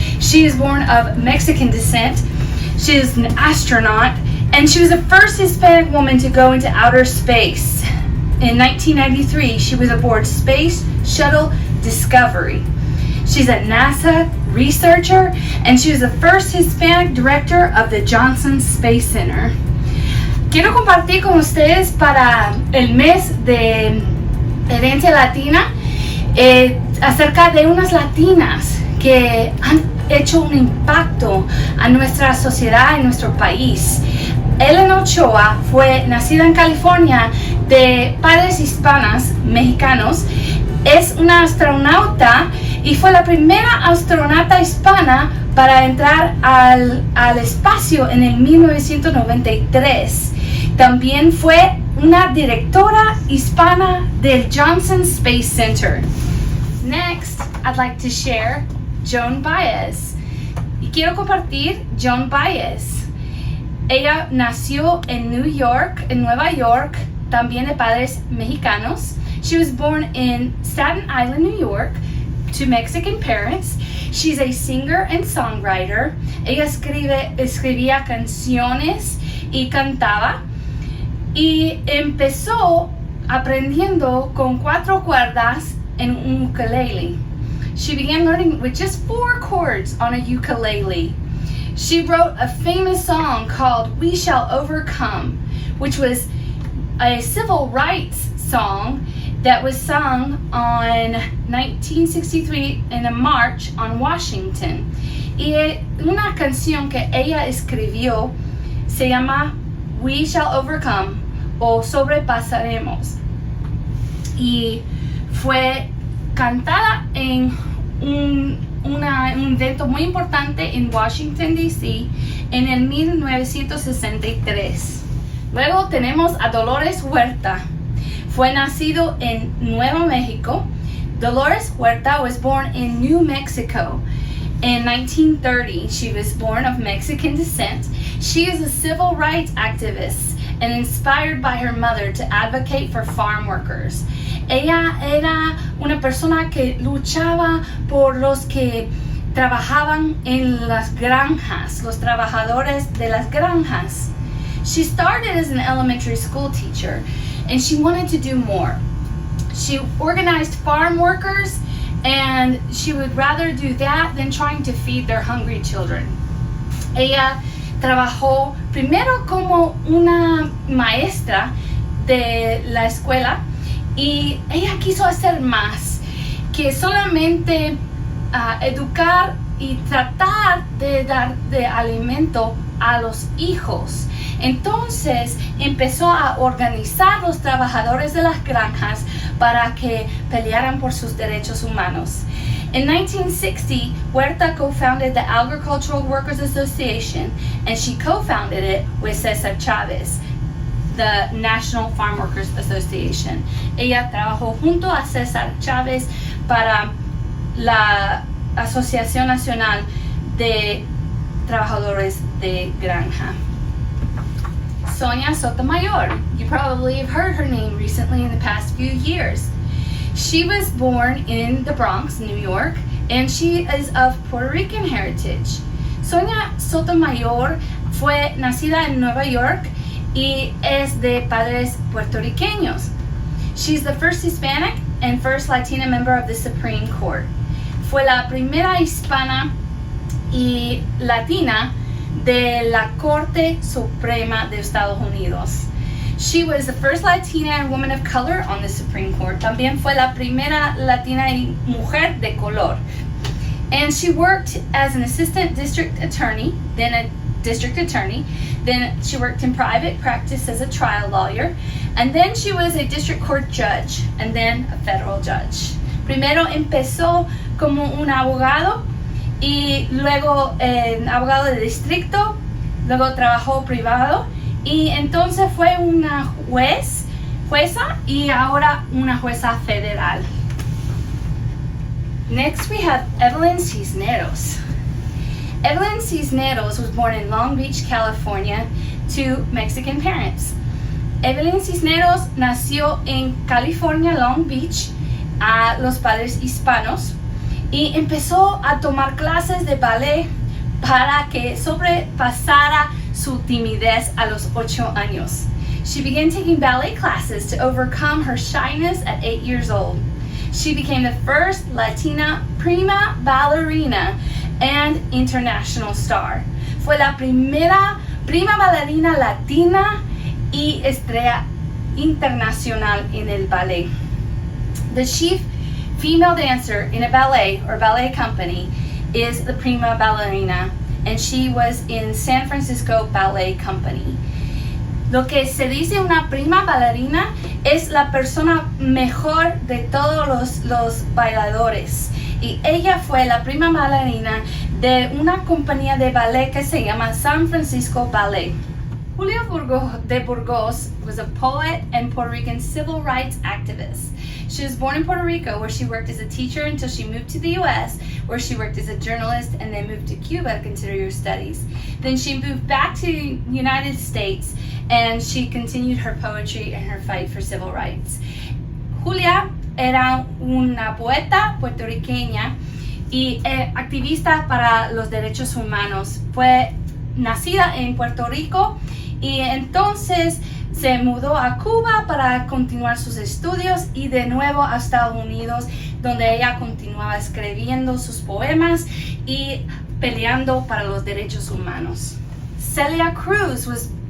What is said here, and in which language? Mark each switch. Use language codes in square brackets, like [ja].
[en] She is born of Mexican descent. She is an astronaut, and she was the first Hispanic woman to go into outer space. In 1993, she was aboard Space Shuttle Discovery. She's a NASA researcher, and she was the first Hispanic director of the Johnson Space Center. [es] Quiero compartir con ustedes para el mes de herencia latina acerca de unas latinas que han hecho un impacto a nuestra sociedad y nuestro país. Evelyn Ochoa fue nacida en California de padres hispanos mexicanos. Es una astronauta y fue la primera astronauta hispana para entrar al espacio en el 1993. También fue una directora hispana del Johnson Space Center. [en] Next, I'd like to share Joan Baez. [es] Y quiero compartir Joan Baez. Ella nació en Nueva York, también de padres mexicanos. [en] She was born in Staten Island, New York, to Mexican parents. She's a singer and songwriter. [es] Ella escribía canciones y cantaba. Y empezó aprendiendo con 4 cuerdas en un ukulele. [en] She began learning with just 4 chords on a ukulele. She wrote a famous song called We Shall Overcome, which was a civil rights song that was sung on 1963 in a march on Washington. [es] Y una canción que ella escribió se llama We Shall Overcome o Sobrepasaremos. Y fue cantada en un evento muy importante en Washington, D.C. en el 1963. Luego tenemos a Dolores Huerta. Fue nacido en Nuevo México. [en] Dolores Huerta was born in New Mexico. In 1930, she was born of Mexican descent. She is a civil rights activist and inspired by her mother to advocate for farm workers. [es] Ella era una persona que luchaba por los que trabajaban en las granjas, los trabajadores de las granjas. [en] She started as an elementary school teacher, and she wanted to do more. She organized farm workers, and she would rather do that than trying to feed their hungry children. [es] Ella trabajó primero como una maestra de la escuela, y ella quiso hacer más que solamente educar y tratar de dar de alimento a los hijos. Entonces empezó a organizar los trabajadores de las granjas para que pelearan por sus derechos humanos. [en] In 1960, Huerta co-founded the Agricultural Workers Association, and she co-founded it with Cesar Chavez, the National Farm Workers Association. [es] Ella trabajó junto a Cesar Chavez para la Asociación Nacional de Trabajadores de Granja. [en] Sonia Sotomayor. You probably have heard her name recently in the past few years. She was born in the Bronx, New York, and she is of Puerto Rican heritage. [es] Sonia Sotomayor fue nacida en Nueva York y es de padres puertorriqueños. [en] She's the first Hispanic and first Latina member of the Supreme Court. [es] Fue la primera hispana y latina de la Corte Suprema de Estados Unidos. [en] She was the first Latina and woman of color on the Supreme Court. [es] También fue la primera Latina y mujer de color. [en] And she worked as an assistant district attorney, then a district attorney. Then she worked in private practice as a trial lawyer. And then she was a district court judge, and then a federal judge. [es] Primero empezó como un abogado, y luego abogado de distrito, luego trabajó privado, y entonces fue una jueza y ahora una jueza federal. [en] Next we have Evelyn Cisneros. Evelyn Cisneros was born in Long Beach, California, to Mexican parents. [es] Evelyn Cisneros nació en California, Long Beach, a los padres hispanos, y empezó a tomar clases de ballet para que sobrepasara su timidez a los 8 años. [en] She began taking ballet classes to overcome her shyness at 8 years old. She became the first Latina prima ballerina and international star. [es] Fue la primera prima bailarina latina y estrella internacional en el ballet. [en] The chief female dancer in a ballet or ballet company is the prima ballerina, and she was in San Francisco Ballet Company. [es] Lo que se dice una prima bailarina es la persona mejor de todos los bailadores, y ella fue la prima bailarina de una compañía de ballet que se llama San Francisco Ballet. [en] Julia de Burgos was a poet and Puerto Rican civil rights activist. She was born in Puerto Rico, where she worked as a teacher until she moved to the U.S., where she worked as a journalist, and then moved to Cuba to continue her studies. Then she moved back to the United States, and she continued her poetry and her fight for civil rights. [es] Julia era una poeta puertorriqueña y activista para los derechos humanos. Fue nacida en Puerto Rico y entonces se mudó a Cuba para continuar sus estudios y de nuevo a Estados Unidos, donde ella continuaba escribiendo sus poemas y peleando para los derechos humanos. Celia Cruz was